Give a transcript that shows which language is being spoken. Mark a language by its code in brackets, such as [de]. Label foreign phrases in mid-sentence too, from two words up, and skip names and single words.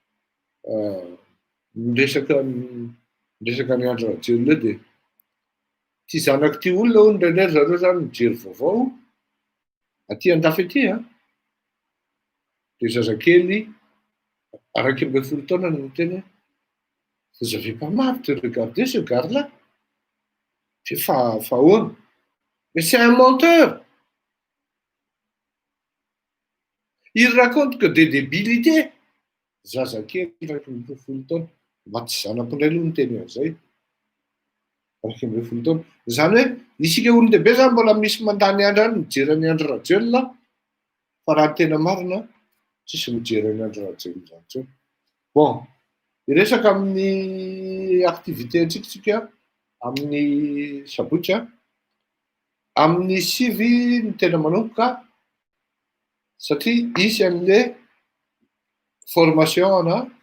[mg] miresaka ny Andry Rajoelina de ty zanaky ty olona ho ndraindray zareo zany mijery vaovao aty andafy aty de zazakely araiky amby folo taona no miteny [fr] vous avez pas marre de regarder ce gars-là [mg] fa ahoana [fr] mais c'est un menteur il raconte que des débilités [mg] zazakely araiky amby folo taona maty zanako indray aloha niteny an'izay araiky amby folo taona zany hoe isika olon-dehibe zany mbola misy mandany andro any mijery any Andry Rajoelina fa raha tena marina tsisy mijery any Andry Rajoelina zany tsao bon iresaka amin'ny activité antsika amin'ny sabotsy amin'ny sivy ny tena manomboka satria isy an'le formation na